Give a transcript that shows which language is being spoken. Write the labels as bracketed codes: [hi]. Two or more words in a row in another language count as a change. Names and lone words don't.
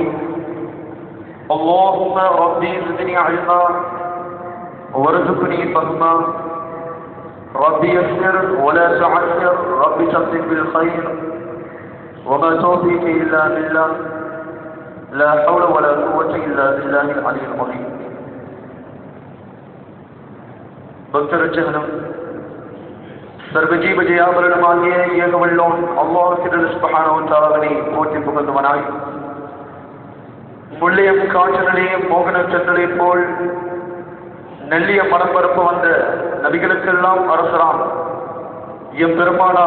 [ar] اللهم ربي زدني علما وارزقني فهما ربي يسر ولا تعسر ربي تقدم بالخير وما توفيقي إلا بالله لا حول ولا قوة إلا بالله العلي العظيم. [ta] பக்தரட்சகனும் சர்வஜீவ ஜெயாபரணமாகிய ஏகவல்லோன் அல்லாஹ் [ar] سبحانه وتعالى [ta] போற்றி புகழ்ந்தவனாய் முள்ளியம் காற்றலையும் மோகன சற்றலை போல் நெல்லிய மனப்பரப்பு வந்த நபிகளுக்கெல்லாம் அரசராம் எம் பெருமானார்